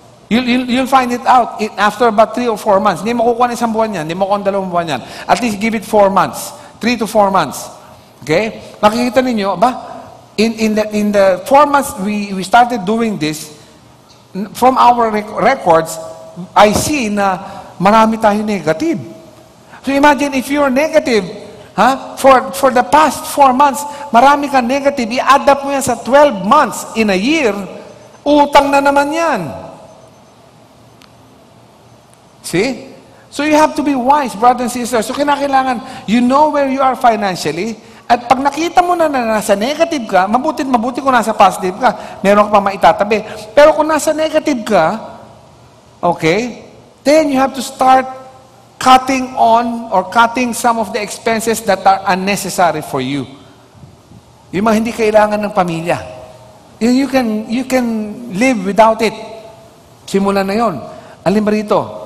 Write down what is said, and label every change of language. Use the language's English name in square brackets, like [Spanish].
[English] You'll find it out after about 3 or 4 months. [Filipino] Hindi makukuha ng isang buwan yan, hindi makukuha ng 2 buwan yan. [English] At least give it 4 months, 3 to 4 months. Okay? [Filipino] Makikita ninyo, [English] in the 4 months we started doing this, from our records, I see [Filipino] na marami tayo negative. [English] So imagine if you're negative, for the past 4 months, [Filipino] marami ka negative, i-add up mo yan [English] sa 12 months in a year, [Filipino] utang na naman yan. [English] See? So you have to be wise, brothers and sisters. [Filipino] So kinakailangan, [English] you know where you are financially, [Filipino] at pag nakita mo na nasa negative ka, mabuti kung nasa positive ka, meron ka pa maitatabi. Pero kung nasa negative ka, [English] okay, then you have to start cutting some of the expenses that are unnecessary for you. [Filipino] Yung mga hindi kailangan ng pamilya. [English] You can live without it. [Filipino] Simulan na yon. Alin ba rito?